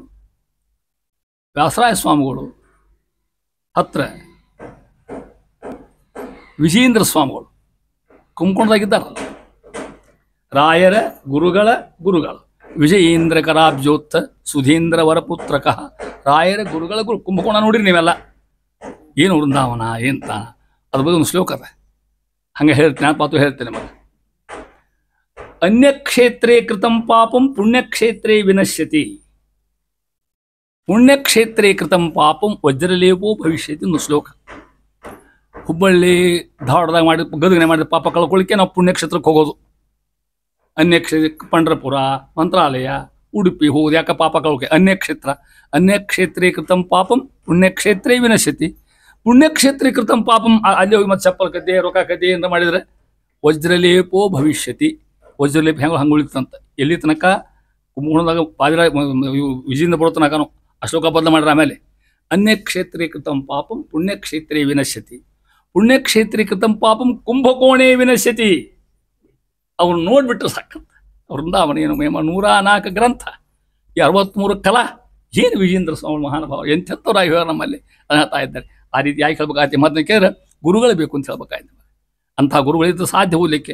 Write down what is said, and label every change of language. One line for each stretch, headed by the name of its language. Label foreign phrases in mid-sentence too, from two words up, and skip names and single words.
Kannada: ವ್ಯಾಸರಾಯ ಸ್ವಾಮಿಗಳು ಹತ್ರ ವಿಜೇಂದ್ರ ಸ್ವಾಮಿಗಳು ಕುಂಭಕೋಣದಾಗಿದ್ದಾರಲ್ಲ, ರಾಯರ ಗುರುಗಳ ಗುರುಗಳು
Sanskrit: ವಿಜಯೇಂದ್ರ ಕರಾಬ್ಜೋತ್ತ ಸುಧೀಂದ್ರ ವರಪುತ್ರಕ.
Kannada: ರಾಯರ ಗುರುಗಳ ಗುರು ಕುಂಭಕೋಣ ನೋಡಿರಿ ನೀವೆಲ್ಲ. ಏನು ವೃಂದಾವನ ಏನು ತಾನ, ಅದ್ರ ಬಗ್ಗೆ ಒಂದು ಶ್ಲೋಕ ಅದ, ಹಂಗೆ ಹೇಳ್ತೀನಿ ಪಾತು ಹೇಳ್ತೇನೆ ನಿಮಗೆ.
Sanskrit: ಅನ್ಯಕ್ಷೇತ್ರೇ ಕೃತಂ ಪಾಪಂ ಪುಣ್ಯಕ್ಷೇತ್ರೇ ವಿನಶ್ಯತಿ. ಪುಣ್ಯಕ್ಷೇತ್ರೇ ಕೃತಂ ಪಾಪಂ ವಜ್ರಲೇಪೋ ಭವಿಷ್ಯತಿ
Kannada: ಒಂದು ಶ್ಲೋಕ. ಹುಬ್ಬಳ್ಳಿ ಧಾರವಾಡದಾಗ ಮಾಡಿ ಗದಗನೆ ಮಾಡಿದ ಪಾಪ ಕಳ್ಕೊಳ್ಳಿಕ್ಕೆ ನಾವು ಪುಣ್ಯಕ್ಷೇತ್ರಕ್ಕೆ ಹೋಗೋದು. ಅನ್ಯಕ್ಷೇತ್ರ ಪಂಡ್ರಪುರ, ಮಂತ್ರಾಲಯ, ಉಡುಪಿ ಹೋಗೋದು ಯಾಕೆ ಪಾಪ ಕಳ್ಕೊಳ್ಳೋಕೆ.
Sanskrit: ಅನ್ಯಕ್ಷೇತ್ರ, ಅನ್ಯಕ್ಷೇತ್ರೇ ಕೃತಂ ಪಾಪಂ ಪುಣ್ಯಕ್ಷೇತ್ರೇ ವಿನಶ್ಯತಿ. ಪುಣ್ಯಕ್ಷೇತ್ರೇ ಕೃತಂ ಪಾಪಂ,
Kannada: ಅಲ್ಲಿ ಹೋಗಿ ಮತ್ತೆ ಚಪ್ಪಲ್ ಕದ್ದೆ ರೊಕ್ಕ ಕದ್ದೆ ಅಂತ ಮಾಡಿದರೆ
Sanskrit: ವಜ್ರಲೇಪೋ ಭವಿಷ್ಯತಿ.
Kannada: ವಜ್ರಲೇಪ ಹೆಂಗೆ ಹಂಗೆ ಉಳಿತಂತ. ಎಲ್ಲಿ ತನಕ ಕುಂಭಕೋಣದಾಗ ಪಾದಿರ ವಿಜಯಿಂದ ಬರೋ ತನಕನೂ ಅಶೋಕ ಬದಲು ಮಾಡ್ರೆ.
Sanskrit: ಆಮೇಲೆ ಅನ್ಯಕ್ಷೇತ್ರೇ ಕೃತಂ ಪಾಪಂ ಪುಣ್ಯಕ್ಷೇತ್ರೇ ವಿನಶ್ಯತಿ. ಪುಣ್ಯಕ್ಷೇತ್ರೇ ಕೃತಂ ಪಾಪಂ ಕುಂಭಕೋಣೇ ವಿನಶ್ಯತಿ.
Kannada: ಅವ್ರು ನೋಡ್ಬಿಟ್ರೆ ಸಾಕಂತ. ವೃಂದಾವನ ಏನು 104 ಗ್ರಂಥ, 63 ಕಲಾ. ಏನು ವಿಜೇಂದ್ರ ಸ್ವಾಮಿ ಮಹಾನುಭಾವ ಎಂಥವ್ರಾಗಿ ಹೇಳ ನಮ್ಮಲ್ಲಿ ಹೇಳ್ತಾ ಇದ್ದಾರೆ. ಆ ರೀತಿ ಯಾಕೆ ಹೇಳ್ಬೇಕಾಯ್ತು ಮೊದಲು ಕೇಳಿದ್ರೆ ಗುರುಗಳು ಬೇಕು ಅಂತ ಹೇಳ್ಬೇಕಾಯ್ತು. ಅಂಥ ಗುರುಗಳಿದ್ದು ಸಾಧ್ಯ ಹೋಗ್ಲಿಕ್ಕೆ.